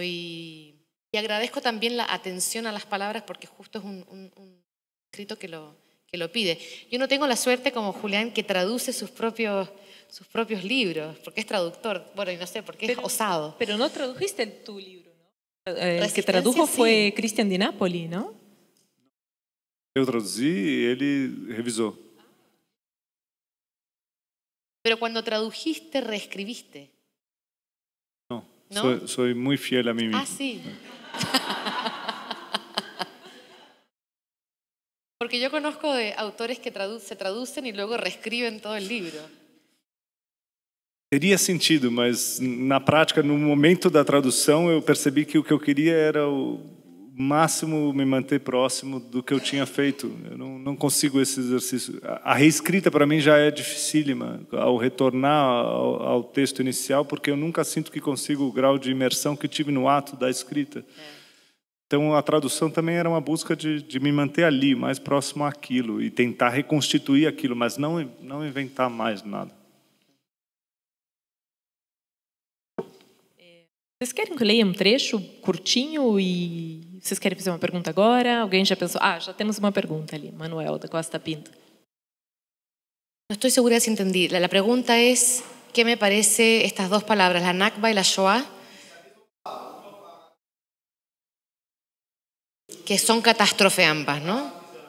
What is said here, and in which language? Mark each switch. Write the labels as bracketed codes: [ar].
[es] Y agradezco también la atención a las palabras, porque justo es un escrito que lo pide. Yo no tengo la suerte como Julián, que traduce sus propios libros, porque es traductor. Bueno, y no sé, porque es osado. Pero no tradujiste tu libro, ¿no? El que tradujo fue Cristian Di Napoli, ¿no? [pt] Eu traduzi e ele revisou. [es] Pero cuando tradujiste, reescribiste. No, ¿No? soy muy fiel a mí mismo. Ah, sí. Porque yo conozco de autores que se traducen y luego reescriben todo el libro. [pt] Teria sentido, mas na prática, no momento da tradução, eu percebi que o que eu queria era o máximo me manter próximo do que eu tinha feito. Eu não consigo esse exercício. A reescrita para mim já é dificílima ao retornar ao texto inicial, porque eu nunca sinto que consigo o grau de imersão que tive no ato da escrita. Então a tradução também era uma busca de me manter ali, mais próximo àquilo e tentar reconstituir aquilo, mas não inventar mais nada. Vocês querem que eu leia um trecho curtinho e vocês querem fazer uma pergunta agora? Alguém já pensou? Ah, já temos uma pergunta ali, Manuel da Costa Pinto. [es] No estoy segura si entendí. La pregunta es, ¿qué me parece estas dos palabras, la Nakba y la Shoah? Que son catástrofe ambas, ¿no?